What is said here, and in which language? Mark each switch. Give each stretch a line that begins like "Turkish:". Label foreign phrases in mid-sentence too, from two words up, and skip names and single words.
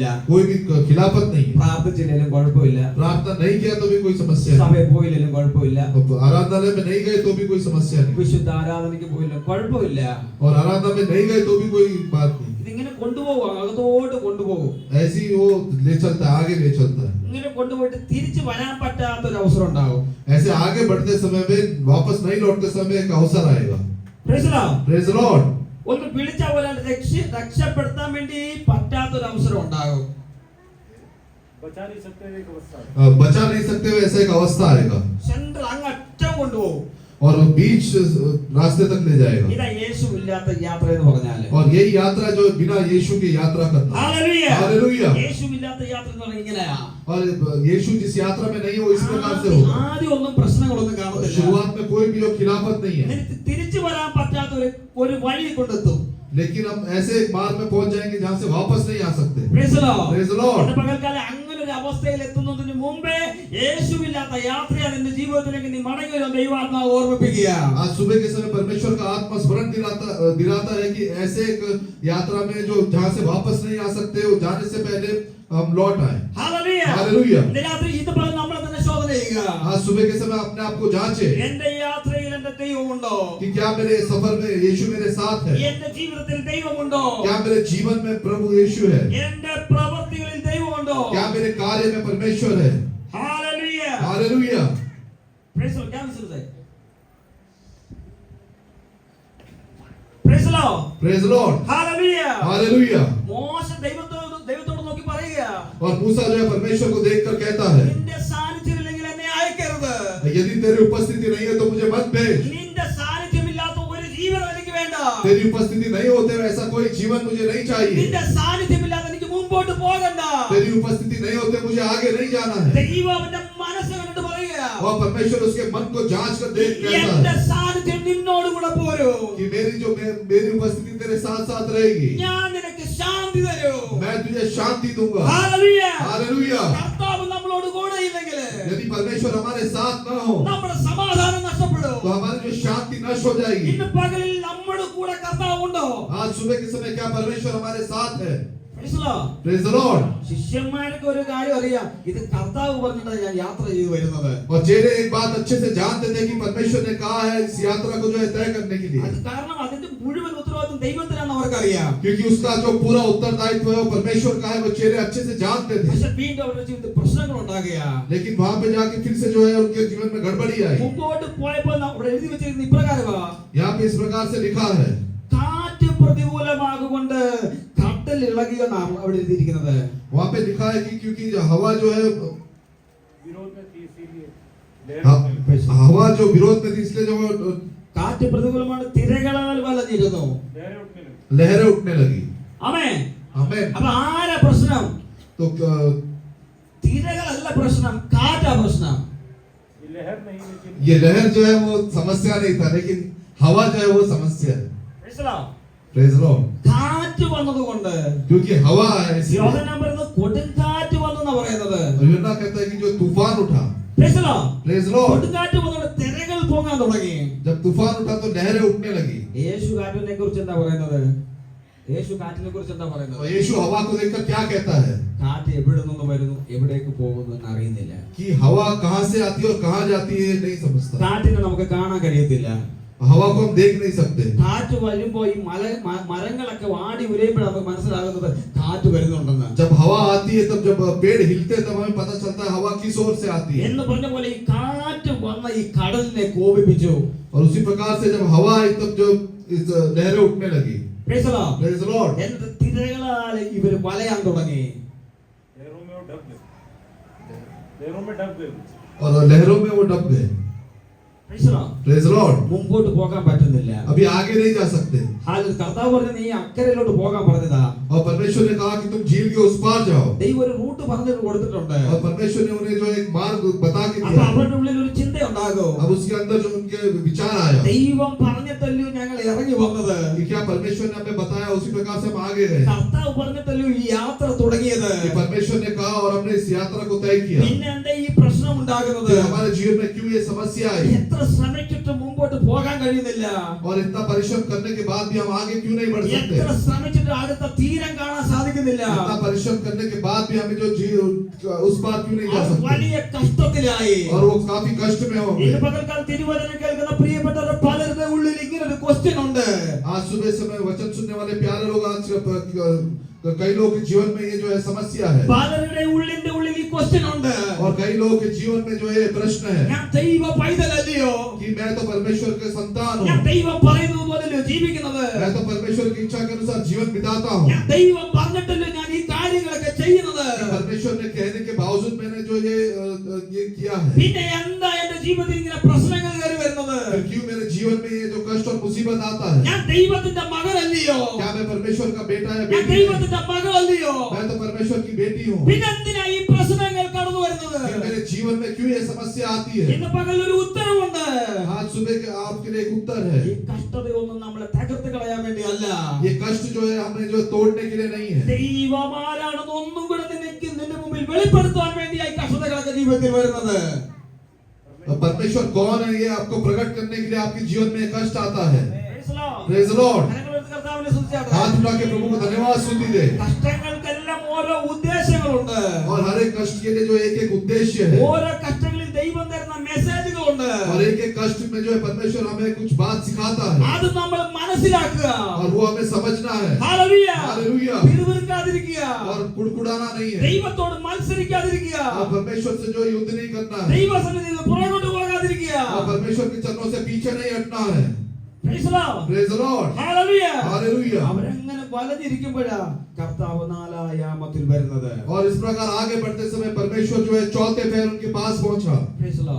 Hindi: कोई भी खिलाफत नहीं है।
Malayalam: പ്രാർത്ഥിച്ചില്ലെങ്കിലും കുഴപ്പമില്ല.
Hindi: प्रार्थना नहीं किया तो भी कोई समस्या नहीं।
Malayalam: സഭയിൽ പോയില്ലെങ്കിലും കുഴപ്പമില്ല.
Hindi: आराधनालय में नहीं गए तो भी कोई समस्या नहीं।
Malayalam: വിശുദ്ധ ആരാധനയ്ക്ക് പോയില്ല കുഴപ്പമില്ല.
Hindi: और आराधना में नहीं गए तो भी कोई बात नहीं।
Malayalam: ഇതിങ്ങനെ കൊണ്ടുപോകും, അകത്തോട്ട് കൊണ്ടുപോകും.
Hindi: ऐसी वो ले चलता है, आगे ले चलता है।
Malayalam: ഇങ്ങനെ കൊണ്ടുപോയിട്ട് തിരിച്ചു വരാൻ പറ്റാത്തൊരു അവസരം ഉണ്ടാവും.
Hindi: ऐसे आगे बढ़ते समय में वापस नहीं लौटते समय एक अवसर आएगा।
English: Praise the Lord. Praise the Lord.
Malayalam: ഒന്ന് വിളിച്ചാൽ പോലെ രക്ഷപ്പെടുത്താൻ വേണ്ടി പറ്റാത്തൊരു അവസരം ഉണ്ടാകും.
Hindi: बचा नहीं सकते एक अवस्था है। बचा नहीं सकते हुए ऐसा एक अवस्था आएगा
Malayalam: സെൻട്രൽ അങ്ങ് അറ്റം കൊണ്ടുപോകും.
Hindi: और वो बीच रास्ते तक ले जाएगा।
Malayalam: ഇതാ യേശു ഇല്ലാത്ത യാത്ര എന്ന് പറഞ്ഞാല്.
Hindi: और यही यात्रा जो बिना यीशु की यात्रा करना।
Malayalam: ഹല്ലേലൂയ.
Hindi: हालेलुया।
Malayalam: യേശു ഇല്ലാത്ത യാത്ര എന്ന് പറഞ്ഞാൽ ഇങ്ങനെയാ.
Hindi: और यीशु जिस यात्रा में नहीं है वो इस प्रकार से होगा।
Malayalam: ആദ്യം ഒന്നും പ്രശ്നങ്ങളൊന്നും കാണത്തില്ല.
Hindi: शुरुआत में कोई भी खिलाफत नहीं है,
Malayalam: എന്നിട്ട് തിരിച്ചു വരാൻ പറ്റാത്ത ഒരു വഴി കൊണ്ടെത്തും.
Hindi: लेकिन हम ऐसे एक मार्ग में पहुंच जाएंगे जहां से वापस नहीं आ सकते।
English: Praise the Lord. Praise the Lord.
Malayalam: ഇന്ന് പകൽക്കാലം അങ്ങനെ ഒരു അവസ്ഥയിൽ എത്തുന്നതിന് മുമ്പേ യേശുവില്ലാത്ത യാത്രയാണ് നിന്റെ ജീവിതത്തിലേക്ക് നീ മടങ്ങി വരുന്ന ദൈവാത്മാവ് ഓർമ്മിപ്പിക്കുക.
Hindi: आज सुबह के समय परमेश्वर का आत्मा स्मरण दिलाता है कि ऐसे एक यात्रा में जो जहां से वापस नहीं आ सकते वो जाने से पहले हम लौट आए।
Malayalam: ഹല്ലേലൂയ.
Hindi: हालेलुया।
Malayalam: ഇന്ന് രാത്രി ഇത് പറഞ്ഞ് നമ്മളെ തന്നെ ശോധന ചെയ്യുക.
Hindi: आज सुबह के समय अपने आप को जांचे
Malayalam: എന്റെ യാത്രയിൽ എന്റെ ദൈവമുണ്ടോ?
Hindi: कि क्या मेरे सफर में यीशु मेरे साथ है,
Malayalam: എന്റെ ജീവിതത്തിൽ ദൈവമുണ്ടോ?
Hindi: क्या मेरे जीवन में प्रभु यीशु है,
Malayalam: എന്റെ പ്രവൃത്തികളിൽ ദൈവമുണ്ടോ?
Hindi: क्या मेरे कार्य में परमेश्वर है।
Malayalam: ഹല്ലേലൂയ.
Hindi: हालेलुया।
English: Praise the Lord.
Hindi: क्या विषय है?
English: Praise the Lord. Praise the Lord. Hallelujah.
Hindi: हालेलुया।
Malayalam: മോശ ദൈവത്തോട് നോക്കി പറയുക,
Hindi: और मूसा जो है परमेश्वर को देखकर कहता है
Malayalam: നിന്റെ സാന്നിധ്യമില്ലെങ്കിൽ എന്നെ അയക്കരുത്.
Hindi: यदि तेरी उपस्थिति नहीं है तो मुझे मत भेज।
Malayalam: നിന്റെ സാന്നിധ്യമില്ലാത്ത ഒരു ജീവിതം എനിക്ക് വേണ്ട.
Hindi: तेरी उपस्थिति नहीं होते हुए ऐसा कोई जीवन मुझे नहीं चाहिए।
Malayalam: നിന്റെ സാന്നിധ്യമില്ലാതെ എനിക്ക് മുമ്പോട്ട് പോകണ്ട.
Hindi: तेरी उपस्थिति नहीं होते मुझे आगे नहीं जाना है।
Malayalam: ദൈവം അവന്റെ മനസ്സ് കണ്ടിട്ട് പറയുക,
Hindi: और परमेश्वर उसके मन को जांच कर देख कहता
Malayalam: എന്റെ
Hindi: है
Malayalam: സാന്നിധ്യം നിന്നോട് കൂടെ പോരും.
Hindi: कि मेरी उपस्थिति तेरे साथ साथ रहेगी।
Malayalam: ഞാൻ നിനക്ക് ശാന്തി തരും.
Hindi: मैं तुझे शांति दूंगा।
English: Hallelujah.
Hindi: हालेलुया।
Malayalam: കർത്താവ് നമ്മളോട് കൂടെ ഇല്ലെങ്കിൽ
Hindi: यदि परमेश्वर हमारे साथ न हो
Malayalam: നമ്മുടെ സമാധാനം നഷ്ടപ്പെടും.
Hindi: तो हमारी जो शांति नष्ट हो जाएगी।
Malayalam: ഇന്ന് പകലിൽ നമ്മുടെ കൂടെ കർത്താവ് ഉണ്ടോ?
Hindi: आज सुबह के समय क्या परमेश्वर हमारे साथ है?
English: Praise the Lord. Praise the Lord.
Malayalam: ശിഷ്യന്മാർക്ക് ഒരു കാര്യം അറിയാം, ഇത് കർത്താവ് പറഞ്ഞിട്ടാണ് ഞാൻ യാത്ര ചെയ്തു വരുന്നത്.
Hindi: और चेहरे एक बात अच्छे से जानते थे कि परमेश्वर ने कहा है इस यात्रा को जो है तय करने के लिए,
Malayalam: അത് കാരണം അതിന്റെ മുഴുവൻ ഉത്തരവാദിത്വം ദൈവത്തിനാണ് അവർക്കറിയാം.
Hindi: क्योंकि उसका जो पूरा उत्तरदायित्व है वो परमेश्वर का है। वो चेहरे अच्छे से जानते थे,
Malayalam: പക്ഷെ വീണ്ടും അവരുടെ ജീവിതത്തിൽ പ്രശ്നങ്ങൾ ഉണ്ടാകുകയാ.
Hindi: लेकिन वहां पे जाके फिर से जो है उनके जीवन में गड़बड़ी आई।
Malayalam: മുമ്പോട്ട് പോയപ്പോൾ അവിടെ എഴുതി വെച്ചിരിക്കുന്ന ഇപ്രകാരമാ,
Hindi: यहाँ पे इस प्रकार से लिखा है,
Malayalam: കാറ്റ് പ്രതികൂലമാകൊണ്ട് കടൽ ഇളകിയെന്നാണ് അവിടെ എഴുതിയിരിക്കുന്നത്.
Hindi: वहां पे लिखा है कि क्योंकि हवा जो है विरोध में थी इसीलिए हवा जो विरोध में थी इसलिए जो
Malayalam: കാറ്റ് പ്രതികൂലമാണ്, തിരകളാൽ വലഞ്ഞിരുന്നു.
Hindi: लहरें उठने लगी।
Malayalam: ആമേൻ.
Hindi: आमीन।
Malayalam: അപ്പൊ ആരാ പ്രശ്നം?
Hindi: तो
Malayalam: തിരകളല്ല പ്രശ്നം, കാറ്റാ പ്രശ്നം.
Hindi: ये लहर नहीं, लेकिन ये लहर जो है वो समस्या नहीं था, लेकिन हवा जो है वो समस्या है।
English: Praise the Lord. Praise the Lord.
Malayalam: കാറ്റ് വന്നതുകൊണ്ട്
Hindi: क्योंकि हवा है इसलिए।
Malayalam: യോഹന്നാൻ പറയുന്നത് കൊടുങ്കാറ്റ് വന്നെന്നാ പറയുന്നത്.
Hindi: और यूहन्ना कहता है कि जो तूफान उठा।
English: Praise the Lord. Praise the Lord.
Malayalam: കൊടുങ്കാറ്റ് വന്നതുകൊണ്ട് തിരകൾ പൊങ്ങാൻ തുടങ്ങി.
Hindi: जब तूफान उठा तो लहरें उठने लगी।
Malayalam: യേശു കാറ്റിനെ കുറിച്ച് എന്താ പറയുന്നത്? യേശു കാറ്റിനെ കുറിച്ച് എന്താ പറയുന്നത്?
Hindi: और यीशु हवा को देखकर क्या कहता है?
Malayalam: കാറ്റ് എവിടെ നിന്ന് വരുന്നു എവിടേക്ക് പോകുന്നു എന്ന് അറിയുന്നില്ല.
Hindi: कि हवा कहां से आती है और कहां जाती है नहीं समझता।
Malayalam: കാറ്റിനെ നമുക്ക് കാണാൻ കഴിയത്തില്ല.
Hindi: हवा को हम देख नहीं सकते।
Malayalam: കാറ്റ് വരുമ്പോ ഈ മരങ്ങളൊക്കെ വാടി ഉലയുമ്പോഴാണ് നമുക്ക് മനസ്സിലാകുന്നത് കാറ്റ് വരുന്നുണ്ടെന്ന്.
Hindi: जब हवा आती है तब जब पेड़ हिलते हैं तब हमें पता चलता है हवा किस ओर से आती है।
Malayalam: എന്ന് പറഞ്ഞ പോലെ ഈ കാറ്റ് വന്ന ഈ കടലിനെ കോപിപ്പിച്ചു.
Hindi: और उसी प्रकार से जब हवा आई तब जो इस लहरें उठने लगी।
English: Praise the Lord. Praise the Lord।
Malayalam: എന്നിട്ട് തിരകളാൽ ഇവർ വലയാൻ തുടങ്ങി.
Hindi: लहरों में वो डूब गए, लहरों में डूब गए और लहरों में वो डूब गए।
English: Praise the Lord. Praise the Lord।
Malayalam: മുമ്പോട്ട് പോകാൻ പറ്റുന്നില്ല.
Hindi: अभी आगे नहीं जा सकते।
Malayalam: हाल കർത്താവ് പറഞ്ഞു നീ അക്കരയിലോട്ട് പോകാൻ പറഞ്ഞതാ.
Hindi: और परमेश्वर ने कहा कि तुम झील के उस पार जाओ।
Malayalam: ദൈവം ഒരു റൂട്ട് പറഞ്ഞു കൊടുത്തിട്ടുണ്ട്.
Hindi: और परमेश्वर ने उन्हें जो एक मार्ग बता के
Malayalam: അപ്പോൾ
Hindi: दिया।
Malayalam: അവരുടെ ഉള്ളിൽ ഒരു ചിന്ത ഉണ്ടാകും.
Hindi: अब उसके अंदर जो उनके विचार आया
Malayalam: ദൈവം പറഞ്ഞിട്ടല്ലോ ഞങ്ങൾ ഇറങ്ങി വന്നത്.
Hindi: कि क्या परमेश्वर ने हमें बताया उसी प्रकार से हम आगे गए।
Malayalam: കർത്താവ് പറഞ്ഞിട്ടല്ലോ ഈ യാത്ര തുടങ്ങിയത്.
Hindi: कि परमेश्वर ने कहा और हमने इस यात्रा को तय किया।
Malayalam: പിന്നെ എന്താ ഈ പ്രശ്നം ഉണ്ടാകുന്നത്?
Hindi: कि हमारे जीवन में क्यों ये समस्या आई
Malayalam: എത്ര ശ്രമിച്ചിട്ട് മുമ്പോട്ട് പോകാൻ കഴിയുന്നില്ല.
Hindi: और इतना परिश्रम करने के बाद भी हम आगे क्यों नहीं बढ़ सकते।
Malayalam: എത്ര ശ്രമിച്ചിട്ട് അടുത്ത തീരം കാണാൻ സാധിക്കുന്നില്ല.
Hindi: इतना परिश्रम करने के बाद भी हमें जो उस पार क्यों नहीं जा
Malayalam: അവർ
Hindi: सकते।
Malayalam: വലിയ കഷ്ടത്തിലായി.
Hindi: और वो काफी कष्ट में होंगे।
Malayalam: ഇന്ന് പകൽക്കാലം തിരുവചനം കേൾക്കുന്ന പ്രിയപ്പെട്ടവരുടെ പലരുടെ ഉള്ളിൽ ഇങ്ങനെ ഒരു ക്വസ്റ്റ്യൻ ഉണ്ട്.
Hindi: आज सुबह समय वचन सुनने वाले प्यारे लोग आज कई लोगों के जीवन में ये जो है समस्या है।
Malayalam: പലരുടെ ഉള്ളിന്റെ ഉള്ളിൽ ഈ ക്വസ്റ്റ്യൻ ഉണ്ട്.
Hindi: और कई लोगों के जीवन में जो है प्रश्न है
Malayalam: ഞാൻ ദൈവ പൈതലല്ലയോ?
Hindi: कि मैं तो परमेश्वर के संतान
Malayalam: ഞാൻ
Hindi: हूँ।
Malayalam: ദൈവം പറയുന്നത് പോലെയല്ലോ ജീവിക്കുന്നത്?
Hindi: मैं तो परमेश्वर की इच्छा के अनुसार जीवन बिताता हूँ।
Malayalam: ഞാൻ ദൈവം പറഞ്ഞിട്ടല്ലോ ഞാൻ ഈ കാര്യങ്ങളൊക്കെ ചെയ്യുന്നത്?
Hindi: परमेश्वर ने कहने के बावजूद मैंने जो ये किया है।
Malayalam: പിന്നെ എന്താ എന്റെ ജീവിതത്തിൽ ഇങ്ങനെ പ്രശ്നങ്ങൾ കയറി വരുന്നത്?
Hindi: फिर क्यों मेरे जीवन में ये जो कष्ट और मुसीबत आता है।
Malayalam: ഞാൻ ദൈവത്തിന്റെ മകനല്ലയോ?
Hindi: क्या मैं परमेश्वर का बेटा या
Malayalam: ഞാൻ
Hindi: बेटी हूँ?
Malayalam: ദൈവത്തിന്റെ മകളല്ലയോ?
Hindi: मैं तो परमेश्वर की बेटी हूँ।
Malayalam: പിന്നെ എന്തിനാ ഈ പ്രശ്നങ്ങൾ കടന്നു വരുന്നത്?
Hindi: फिर मेरे जीवन में क्यों ये समस्या आती है।
Malayalam: ഇന്ന് പകൽ ഒരു ഉത്തരവുണ്ട്.
Hindi: आज सुबह के आपके लिए एक उत्तर है।
Malayalam: ഈ കഷ്ടതയൊന്നും നമ്മളെ തകർത്ത് കളയാൻ വേണ്ടിയല്ല.
Hindi: ये कष्ट जो है हमें जो तोड़ने के लिए नहीं है।
Malayalam: ദൈവം ആരാണെന്ന് ഒന്നും കൂടെ നിന്റെ മുമ്പിൽ വെളിപ്പെടുത്താൻ വേണ്ടിയായി കഷ്ടതകളൊക്കെ ജീവിതത്തിൽ വരുന്നത്.
Hindi: परमेश्वर कौन है ये आपको प्रकट करने के लिए आपके जीवन में कष्ट आता है।
English: Praise the Lord. Praise the Lord।
Malayalam: കരങ്ങളെടുത്ത് കർത്താവിനെ സ്തുതിച്ചാട്ടെ.
Hindi: हाथ उठा के प्रभु को धन्यवाद स्तुति दे।
Malayalam: കഷ്ടങ്ങൾക്കെല്ലാം ഓരോ ഉദ്ദേശങ്ങളുണ്ട്.
Hindi: और हर एक कष्ट के लिए जो एक एक उद्देश्य है।
Malayalam: ഓരോ കഷ്ടങ്ങളിൽ ദൈവം തരുന്ന മെസ്സേജുകളുണ്ട്.
Hindi: और एक एक कष्ट में जो है परमेश्वर हमें कुछ बात सिखाता है।
Malayalam: അത് നമ്മൾ മനസ്സിലാക്കുക.
Hindi: और वो हमें समझना है।
Malayalam: ഹല്ലേലൂയ.
Hindi: हालेलुया।
Malayalam: പിറുപിറുക്കാതിരിക്കുക.
Hindi: और कुड़कुड़ाना नहीं है।
Malayalam: ദൈവത്തോട് മത്സരിക്കാതിരിക്കുക.
Hindi: और परमेश्वर से जो युद्ध नहीं करना है।
Malayalam: ദൈവസന്നിധിയിൽ നിന്ന് പുറകോട്ട് പോകാതിരിക്കുക.
Hindi: और परमेश्वर के चरणों से पीछे नहीं हटना है।
English: Praise the Lord. Praise the Lord।
Malayalam: ഹല്ലേലൂയ.
Hindi: हालेलुया।
Malayalam: അവരങ്ങനെ വലഞ്ഞിരിക്കുമ്പോഴാ കർത്താവ് നാലായാമത്തിൽ വരുന്നത്.
Hindi: और इस प्रकार आगे बढ़ते समय परमेश्वर जो है चौथे पहर उनके पास पहुंचा।
English: Praise the Lord.